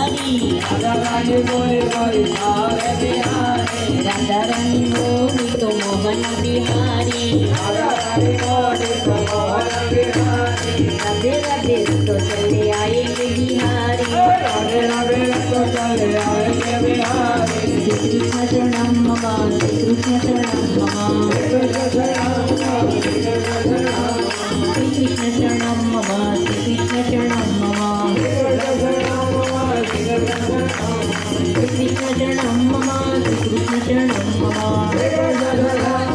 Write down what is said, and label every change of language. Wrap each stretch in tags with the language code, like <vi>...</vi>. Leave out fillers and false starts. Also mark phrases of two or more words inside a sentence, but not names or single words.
<hi>राधा रानी बोले मारी सारे बिहारी राधा रानी मोही तो मोहन बिहारी राधा रानी बोले तो मोहन बिहारी राधे राधे तो चले आएंगे बिहारी राधे राधे तो चले आएंगे बिहारी</hi> <sa>श्री कृष्ण शरणम मम श्री कृष्ण शरणम मम कृष्ण शरणम श्री कृष्ण शरणम मम श्री कृष्ण शरणम मम श्री कृष्ण शरणम मम श्री कृष्ण शरणम मम</sa>